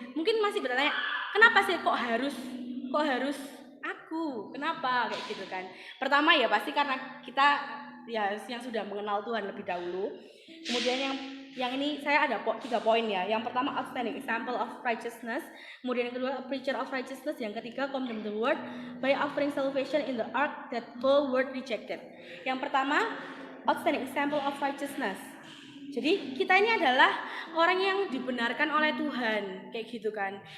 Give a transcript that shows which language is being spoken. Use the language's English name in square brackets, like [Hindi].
[Indonesian] Mungkin masih bertanya, kenapa sih kok harus aku? Kenapa kayak gitu kan? Pertama ya pasti karena kita ya yang sudah mengenal Tuhan lebih dahulu. Kemudian yang ini saya ada 3 poin ya. Yang pertama [English] outstanding example of righteousness. [Indonesian] Kemudian yang kedua [English] preacher of righteousness. [Indonesian] Yang ketiga [English] condemn the world by offering salvation in the ark that whole world rejected. [Indonesian] Yang pertama [English] outstanding example of righteousness. [Indonesian] Jadi kita ini adalah orang yang dibenarkan oleh Tuhan kayak gitu kan.